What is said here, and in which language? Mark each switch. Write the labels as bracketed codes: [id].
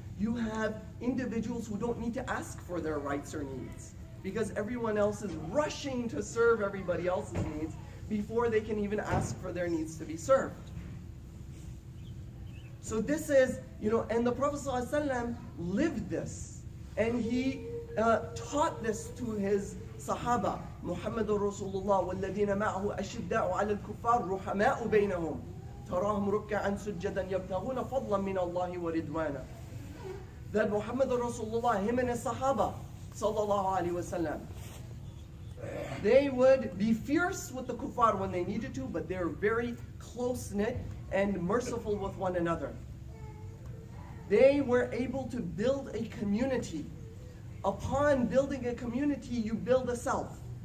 [en] You have individuals who don't need to ask for their rights or needs, because everyone else is rushing to serve everybody else's needs before they can even ask for their needs to be served. So this is, and the Prophet ﷺ lived this, and he taught this to his Sahaba. [ar] Muhammadur Rasulullah والذين معه أشداء على الكفار رحماء بينهم تراهم ركعا سجدا يبتغون فضلا من الله ورضوانا. [en] That Muhammadur Rasulullah, him and his Sahaba, sallallahu alaihi wasallam, they would be fierce with the kuffar when they needed to, but they're very close-knit and merciful with one another. They were able to build a community. Upon building a community, you build a self.